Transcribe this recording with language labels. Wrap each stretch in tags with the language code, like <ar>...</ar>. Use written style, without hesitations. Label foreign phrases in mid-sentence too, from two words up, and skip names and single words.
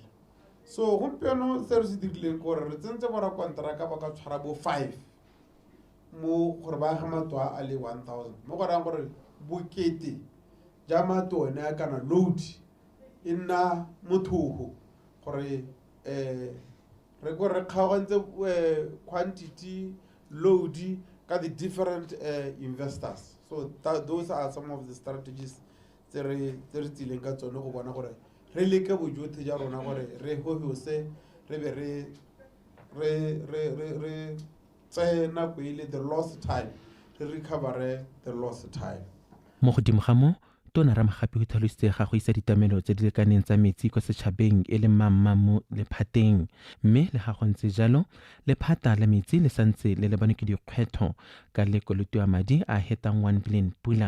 <tn>So gompieno se re se dirileng gore re tsentse bora kontraka ba ka tshwara bo 5 mo gore ba aga matwa a le 1,000 mo go rang gore bokete ja matone a kana load e nna mothogo gore re go re kgaogantse</tn> <en>quantity load</en> <tn>ka</tn> <en>the different investors. So those are some of the strategies</en> <tn>tse re tsileng ka tsone go bona gore re leke bojotlhe ja rona gore re hohose re be re tse nako ile</tn> <en>the lost time</en> <tn>re</tn> <en>recover the lost time.</en> <tn>Mo godimo ga mo Tona Ramogapi o tlhalositse ga go isa ditamelo tse di lekaneng tsa metsi kwa setšhabeng e le mamma mo lephateng mme le ga go ntse jalo lephata la metsi le santse le lebane ke dikgwetho ka lekoloto ya madi a hetang 1 billion pula.</tn>